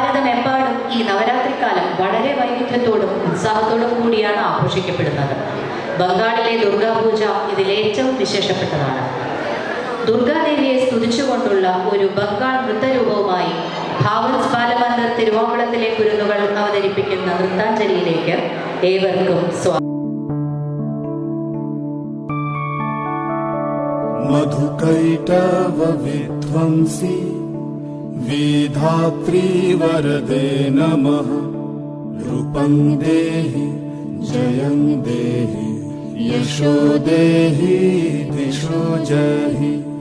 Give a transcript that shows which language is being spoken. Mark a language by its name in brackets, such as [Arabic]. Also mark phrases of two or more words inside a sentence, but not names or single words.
[Malayalam] ലോകമെമ്പാടും ഈ നവരാത്രിക്കാലം വളരെ വൈവിധ്യത്തോടും ഉത്സാഹത്തോടും കൂടിയാണ് ആഘോഷിക്കപ്പെടുന്നത്. ബംഗാളിലെ ദുർഗാപൂജ ഇതിൽ ഏറ്റവും വിശേഷപ്പെട്ടതാണ്. ദുർഗാദേവിയെ സ്തുതിച്ചുകൊണ്ടുള്ള ഒരു ബംഗാൾ നൃത്തരൂപവുമായി ഭാവൻസ് ബാലമന്ദിർ തിരുവാങ്കുളത്തിലെ കുരുന്നുകൾ അവതരിപ്പിക്കുന്ന നൃത്താഞ്ജലിയിലേക്ക് ഏവർക്കും സ്വാഗതം. [Sanskrit] मधुकैटव विध्वंसी विधात्री वरदे नमः। रूपं देहि जयं देहि यशो देहि दिशो जहि।